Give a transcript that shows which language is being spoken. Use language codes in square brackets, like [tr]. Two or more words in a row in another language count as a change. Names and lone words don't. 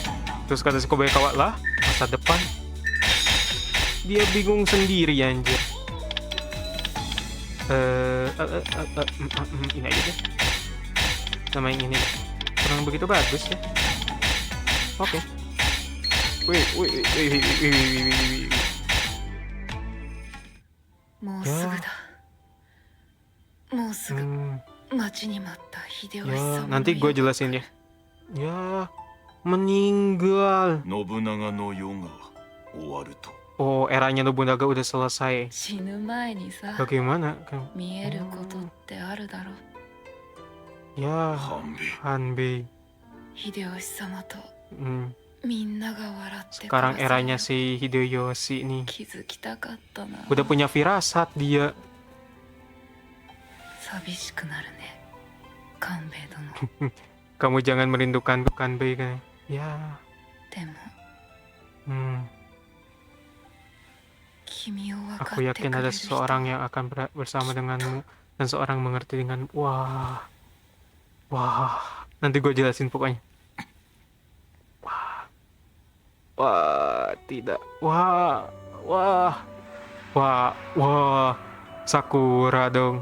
[id] Terus kata si Kobayakawa, lah masa depan, dia bingung sendiri anjir. Ini aja deh, sama yang ini kurang begitu bagus ya. Oke. Wih. [ja] もうすぐだ。もうすぐ待ちに待った秀吉 [id] Ya, [ja] 様の [id] nanti gue jelasin ya. Ya, meninggal. [ja] 信長の世が終わると [id] Oh, eranya Nobunaga udah selesai. [ja] 死ぬ前にさ [id] Bagaimana kan? [ja] 見えることってあるだろう。 [id] Ya, 半兵衛 Hanbei. [ja] 秀吉様と Hmm. みんなが笑って [id] Sekarang [ja] 暮らせる [id] eranya si Hideyoshi nih. [ja] 気づきたかったな。 [id] Udah punya firasat dia. [ja] 寂しくなるね官兵衛殿。 [id] Kamu jangan merindukan Kanbei kan? Ya. [ja] でも Hmm. 君を分か [id] Aku [ja] って [id] yakin [ja] くれ [id] ada [ja] る人 [id] seseorang yang akan bersama denganmu dan seorang mengerti dengan wah. Nanti gue jelasin pokoknya. Wah, tidak. Wah. Sakura dong.